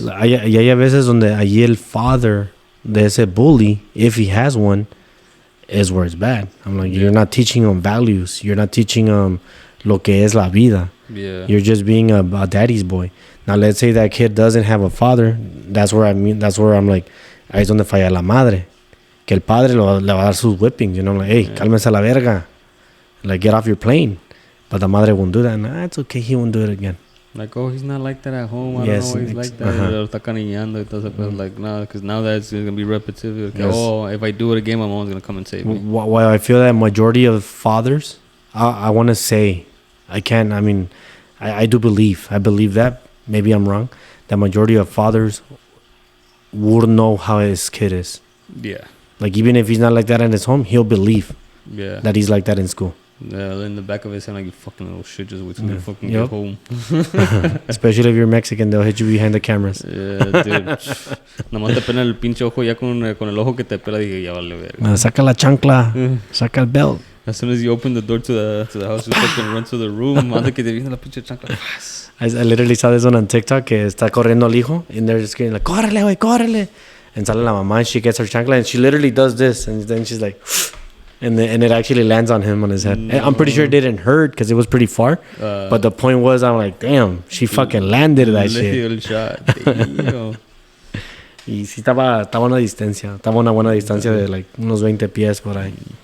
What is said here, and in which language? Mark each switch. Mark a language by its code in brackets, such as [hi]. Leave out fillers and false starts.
[es] Y hay a veces donde allí el father de ese bully, [en] if he has one, is where it's bad. I'm like, you're not teaching him values. You're not teaching him [es] lo que es la vida. [en] Yeah. You're just being a daddy's boy. Now, let's say that kid doesn't have a father. That's where I'm like, [es] ahí es donde falla la madre. Que el padre le va a dar sus whippings. [en] You know, like, hey, [es] cálmese a la verga. [en] Like, get off your plane. But the madre won't do that. Nah, it's okay. He won't do it again. Like, oh, he's not like that at home. I don't know why he's like that. [es] Está cariñando. [en] Entonces, like, no, because now that's going to be repetitive. Like, oh, if I do it again, my mom's going to come and save me. Why I feel that majority of fathers, I want to say, I do believe. I believe that. Maybe I'm wrong. The majority of fathers would know how his kid is. Yeah. Like, even if he's not like that in his home, he'll believe that he's like that in school. Yeah, in the back of his head, like, you fucking little shit, just wait till you fucking get home. Especially if you're Mexican, they'll hit you behind the cameras. Yeah, dude. [es] Nomás te pela el pinche ojo ya con el ojo que te pela, dije, ya vale verga. Saca la chancla, saca el belt. [en] As soon as you open the door to the house, you fucking run to the room. [es] Anda que te viene la pinche chancla. [en] I literally saw this one on TikTok, [es] que está corriendo el hijo, [en] and they're just screaming like, [es] córrele, güey, córrele. [en] And [es] sale la mamá, [en] and she gets her chancla, and she literally does this, and then she's like, and it actually lands on him on his head. No. I'm pretty sure it didn't hurt because it was pretty far. But the point was, I'm like, damn, she fucking landed that shit. Shot. Damn. [es] Y sí estaba una distancia. Estaba una buena distancia de like unos 20 pies por ahí.